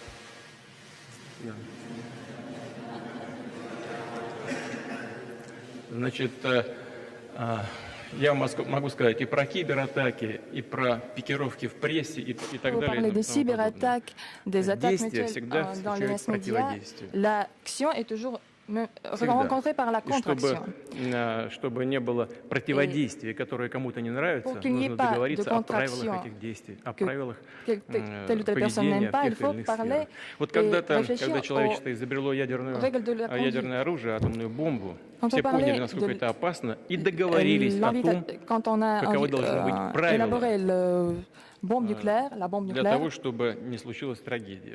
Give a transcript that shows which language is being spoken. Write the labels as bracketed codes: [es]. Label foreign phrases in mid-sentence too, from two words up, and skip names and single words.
[fr] Vous parlez des cyberattaques, des attaques mutuelles dans les masses médias. L'action est toujours rencontré par la contraction. [ru] Чтобы не было противодействия, которое кому-то не нравится, нужно договориться о правилах этих действий, о правилах поведения в тех или иных сферах. Вот когда-то, когда человечество изобрело ядерное оружие, атомную бомбу, все поняли, насколько это опасно, и договорились о том, каково должно быть правило для того, чтобы не случилась трагедия.